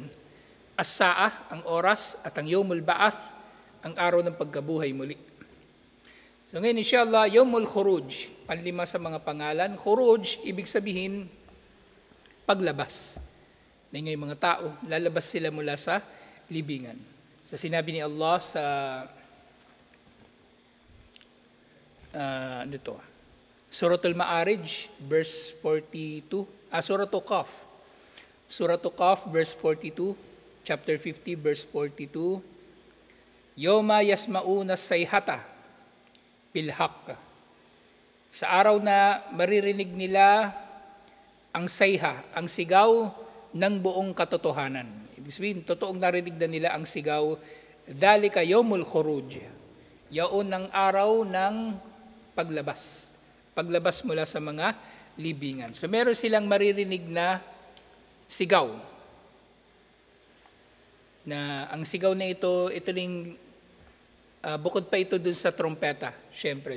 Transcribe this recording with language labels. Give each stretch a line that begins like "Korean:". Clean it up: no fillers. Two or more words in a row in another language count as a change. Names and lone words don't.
Filipino: As-Sa'ah, ang oras, at ang
Arabic: يوم البعث,
Filipino: ang araw ng pagkabuhay muli. So ngayon,
Arabic: إن شاء الله، يوم الخروج,
Filipino: panlima sa mga pangalan. Khuruj, ibig sabihin, paglabas. Ngayon yung mga tao, lalabas sila mula sa libingan. Sa sinabi ni Allah sa Suratul Ma'arij, verse 42, Suratul Qaf. Suratul Qaf,
English: verse 42, chapter 50, verse 42,
Arabic: يوم يسمعون الصيحة بالحق.
Filipino: Sa araw na maririnig nila ang sayha, ang sigaw ng buong katotohanan. Ibig sabihin, totoong narinig na nila ang sigaw,
Arabic: ذلك يوم الخروج.
Filipino: Yaon ang araw ng paglabas. Paglabas mula sa mga libingan. So meron silang maririnig na sigaw. Na ang sigaw na ito ring bukod pa ito dun sa trompeta, syempre.